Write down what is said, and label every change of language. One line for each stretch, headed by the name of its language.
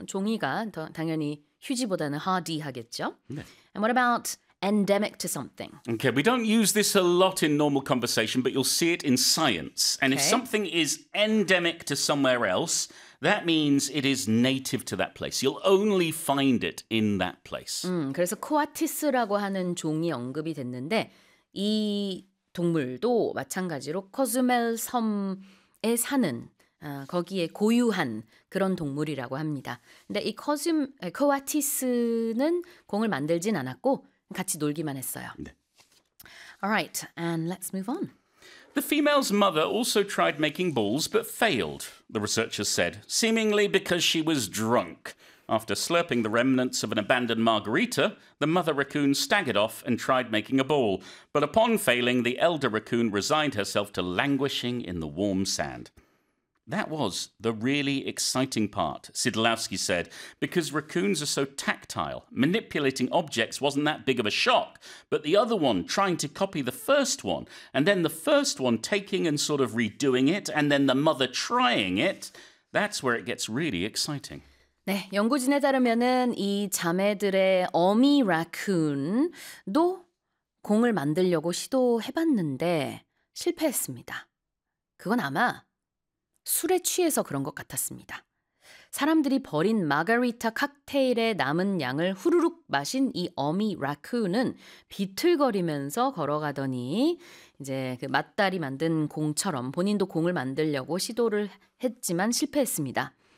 Korean: 종이가 더 당연히 휴지보다는 hardy하겠죠. 네.
English: And what about endemic to something? Okay, we don't use this a lot in normal conversation, but you'll see it in science. And okay. if something is endemic to somewhere else, that means it is native to that place. You'll only find it in that place.
Korean: 그래서 코아티스라고 하는 종이 언급이 됐는데 이 동물도 마찬가지로 코즈멜 섬에 사는 거기에 고유한 그런 동물이라고 합니다. 근데 이 코아티스는 공을 만들진 않았고 같이 놀기만 했어요. 네.
English: All right, and let's move on. The female's mother also tried making balls but failed, the researchers said, seemingly because she was drunk. After slurping the remnants of an abandoned margarita, the mother raccoon staggered off and tried making a ball. But upon failing, the elder raccoon resigned herself to languishing in the warm sand. That was the really exciting part, Sidlowski said, because raccoons are so tactile. Manipulating objects wasn't that big of a shock, but the other one trying to copy the first one, and then the first one taking and sort of redoing it, and then the mother trying it, that's where it gets really exciting.
Korean: 네, 연구진에 따르면은 이 자매들의 어미 라쿤도 공을 만들려고 시도해봤는데 실패했습니다. 그건 아마 술에 취해서 그런 것 같았습니다. 사람들이 버린 마가리타 칵테일의 남은 양을 후루룩 마신 이 어미 라쿤은 비틀거리면서 걸어가더니 이제 그 맞다리 만든 공처럼 본인도 공을 만들려고 시도를 했지만 실패했습니다.